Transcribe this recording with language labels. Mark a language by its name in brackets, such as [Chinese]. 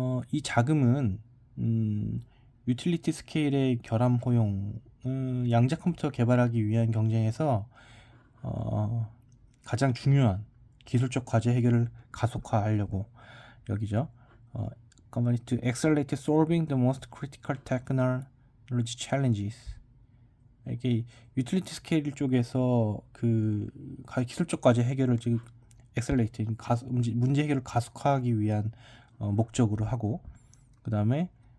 [Korean] 이 자금은 유틸리티 스케일의 결함 허용, 양자 컴퓨터 개발하기 위한 경쟁에서 가장 중요한 기술적 과제 해결을 가속화하려고 여기죠. [English] Company to accelerate solving the most critical technology challenges. [Korean] 이게 유틸리티 스케일 쪽에서 그 기술적 과제 해결을 지금 accelerate, 문제 해결을 가속화하기 위한 목적으로 하고, 그 다음에